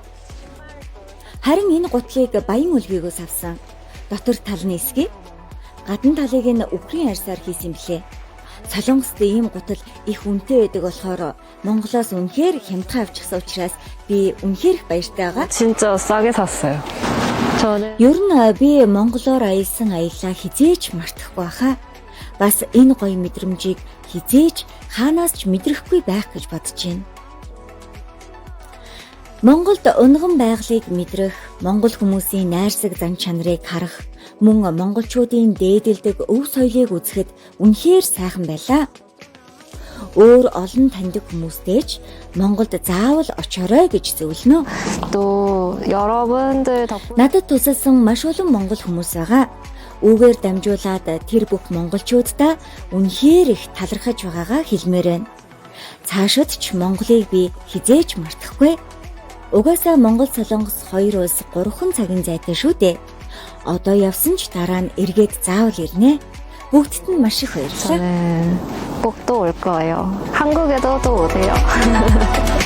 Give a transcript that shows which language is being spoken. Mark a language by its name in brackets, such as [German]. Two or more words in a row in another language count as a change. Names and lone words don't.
[Mongolian] Харин энэ гутлыг баян үлгийгөөс авсан. Дотор талны эсгийг гадна талыг нь үхрийн арьсаар хийсэн блэ. Солонгост ийм гутал их үнэтэй байдаг болохоор Монголоос үнэхээр хямдхан авчихсан учраас би үнэхээр их баяртай байгаа. [Korean] 진짜 싸게 샀어요. 저는 [Mongolian] Ер нь би монголоор аялсан аяллаа хизээч мартахгүй хаа. Бас энэ гоё мэдрэмжийг хизээч хаанаас ч мэдрэхгүй байх гэж бодож байна. Монголд унган байгалыг мэдрэх, монгол хүмүүсийн найрсаг зан чанарыг харах, мөн монголчуудын дээдэлдэг өв соёлыг үзэхэд үнэхээр сайхан байлаа. Өөр олон таньдаг хүмүүстэйч Монголд заавал очоорой гэж зөвлөнө. [Korean] 또 여러분들 덕분에 [Mongolian] Надад тусалсан маш олон монгол хүмүүс байгаа. Үүгээр дамжуулаад тэр бүх монголчуудаа үнэхээр их талархаж байгаагаа хэлмээр байна. Цаашид ч Монголыг би хизээч мартахгүй. Угаасаа Монгол Солонгос хоёр улс 3 цагийн зайтай шүү дээ. Одоо явсан ч дараа нь эргээд заавал ирнэ. Бүгдд нь маш их баярлалаа. [Korean] 저는 꼭 또 올 거예요. 한국에도 또 오세요.